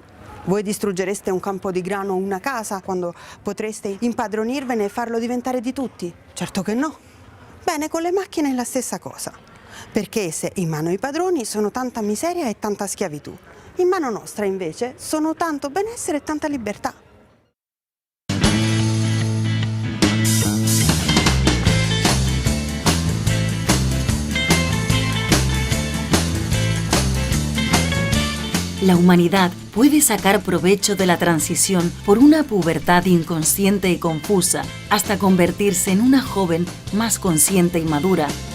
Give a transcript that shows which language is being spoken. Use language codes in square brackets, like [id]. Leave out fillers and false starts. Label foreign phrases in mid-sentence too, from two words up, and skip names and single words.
[it] Voi distruggereste un campo di grano o una casa quando potreste impadronirvene e farlo diventare di tutti? Certo che no. Bene, con le macchine è la stessa cosa, perché esse in mano ai padroni sono tanta miseria e tanta schiavitù. In mano nostra, invece, sono tanto benessere e tanta libertà. [es] La humanidad puede sacar provecho de la transición por una pubertad inconsciente y confusa hasta convertirse en una joven más consciente y madura.